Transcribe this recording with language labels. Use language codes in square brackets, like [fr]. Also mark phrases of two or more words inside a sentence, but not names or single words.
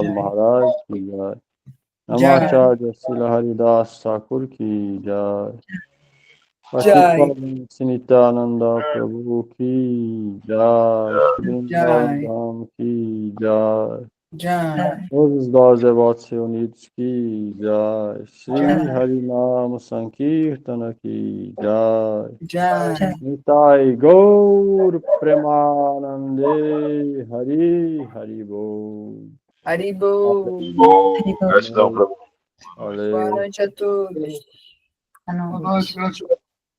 [hi] पाल महाराज की जय Jai. नामाचार्य श्रील हरिदास ठाकुर की जय Jai. नित्यानन्द प्रभु की जय श्री Jai. धाम की जय Jai. [pt] Todos os nós devotos reunidos [hi] की जय श्री हरिनाम संकीर्तन की जय Jai. Nitai Gaur Premanande Hari Haribo. Haribo. [pt] Gratidão, Prabhu. Valeu. Boa noite a todos. Boa Boa noite. noite.